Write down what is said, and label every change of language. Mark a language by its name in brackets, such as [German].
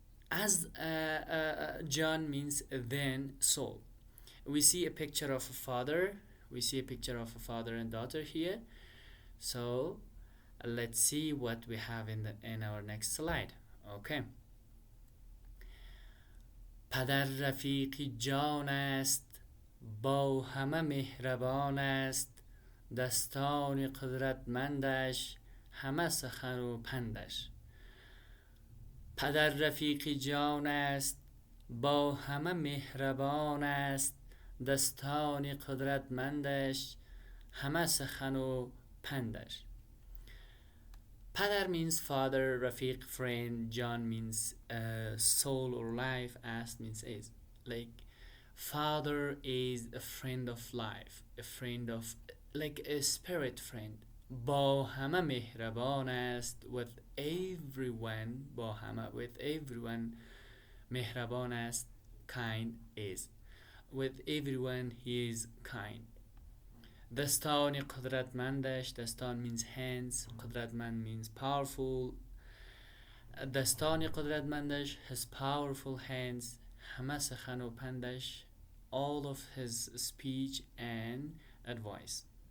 [English] As John means then soul. We see a picture of a father. We see a picture of a father and daughter here. So let's see what we have in our next slide. Okay. [Persian] پدر رفیقی جان است، با همه مهربان است، دستان قدرتمندش همه سخن و پندش. پدر رفیقی جان است، با همه مهربان است، دستان قدرتمندش همه سخن و پندش. [English] Padar means father, Rafiq friend, John means soul or life, Ast means is. Like, father is a friend of life, a friend of, like a spirit friend. [Persian] با همه مهربان است, [English] with everyone, [Persian] با همه, with everyone, مهربان است, [English] kind is. With everyone he is kind. [Persian] دستان قدرتمندش, [English] دستان means hands, قدرتمند means powerful. [Persian] دستان قدرتمندش, [English] his powerful hands, [Persian] همه سخن و پندش, [English] all of his speech and advice.